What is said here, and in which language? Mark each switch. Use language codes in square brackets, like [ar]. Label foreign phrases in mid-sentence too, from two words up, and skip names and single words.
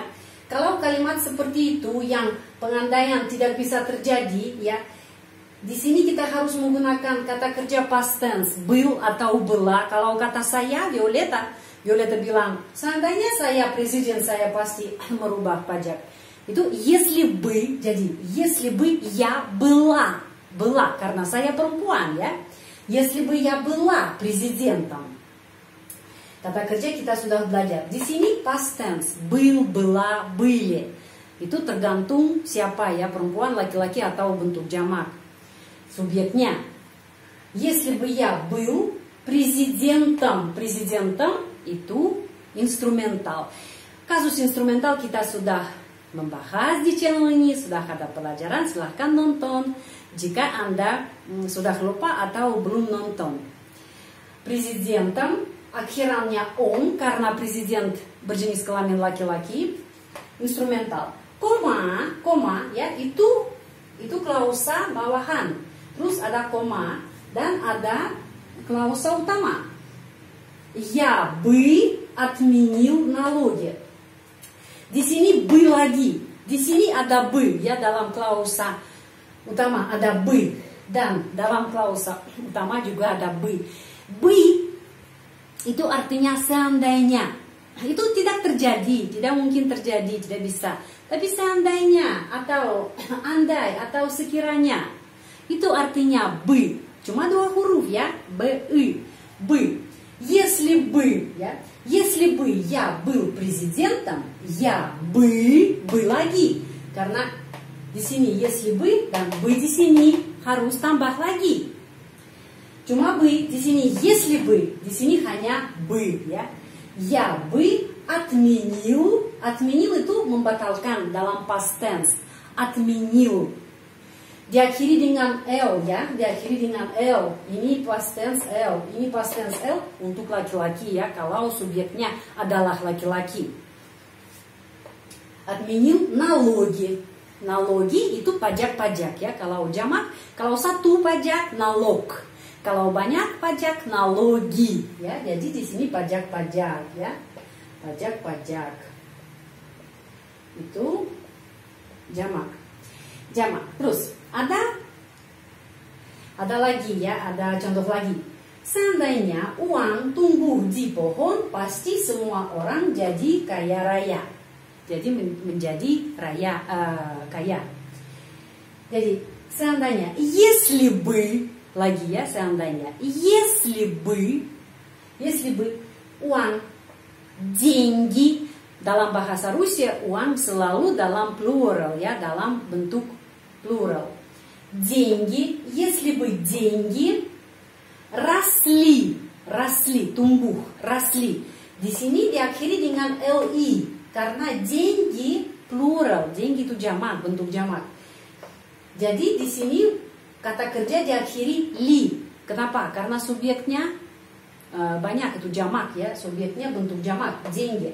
[id] Kalau kalimat seperti itu yang pengandaian tidak bisa terjadi, ya, di sini kita harus menggunakan kata kerja [en] past tense, [id] был atau была. Kalau kata saya, Violeta bilang, seandainya saya presiden, saya pasti merubah pajak. [ru] Itu если бы, jadi если бы я была, [id] karena saya perempuan, ya. [ru] Если бы я была президентом. [id] Kata kerja kita sudah belajar. Di sini [en] past tense, [ru] был, была, были. [id] Itu tergantung siapa, ya, perempuan, laki-laki, atau bentuk jamak. Subjeknya, [ru] если бы я был президентом itu instrumental. [id] Kasus instrumental kita sudah membahas di channel ini, sudah ada pelajaran, silahkan nonton jika Anda sudah lupa atau belum nonton. Президентом, akhirannya on karena presiden berjenis kelamin laki-laki, instrumental. koma ya, itu klausa bawahan. Terus ada koma dan ada klausa utama. [ru] Я бы отменил налоги. [id] Di sini бы lagi. Di sini ada бы ya, dalam klausa utama ada бы, dan dalam klausa utama juga ada бы. Бы itu artinya seandainya. Itu tidak terjadi, tidak mungkin terjadi, tidak bisa. Tapi seandainya atau andai atau sekiranya, itu artinya бы. Cuma 2 huruf ya, [ru] бы, бы. Если бы я был президентом, я бы lagi. [id] Karena di sini [ru] если бы [id] dan бы di sini harus tambah lagi. Cuma бы di sini [ru] если бы, [id] di sini hanya бы ya. [ru] Я бы отменил [id] itu membatalkan dalam [en] past tense. [ru] Отменил. [id] Diakhiri dengan L ya, diakhiri dengan L. Ini [en] past tense [id] L, ini [en] past tense [id] L untuk laki-laki ya, kalau subjeknya adalah laki-laki. [ru] Отменил налоги. Налоги [id] itu pajak-pajak ya, kalau jamak, kalau satu pajak налог. Kalau banyak pajak налоги ya. Jadi di sini pajak-pajak ya. Pajak-pajak. Itu jamak. Jamak. Terus ada lagi ya, ada contoh lagi. Seandainya uang tumbuh di pohon, pasti semua orang jadi kaya raya. Jadi menjadi kaya. Jadi seandainya, [ru] если бы [id] lagi ya, seandainya, [ru] если бы [id] uang, деньги, dalam bahasa Rusia uang selalu dalam plural ya, dalam bentuk plural. [ru] Деньги, если бы деньги росли, tumbuh, росли. [id] Di sini diakhiri dengan li karena деньги plural, деньги itu jamak, bentuk jamak. Jadi di sini kata kerja diakhiri li. Kenapa? Karena subjeknya banyak, itu jamak ya, subjeknya bentuk jamak, [ru] деньги.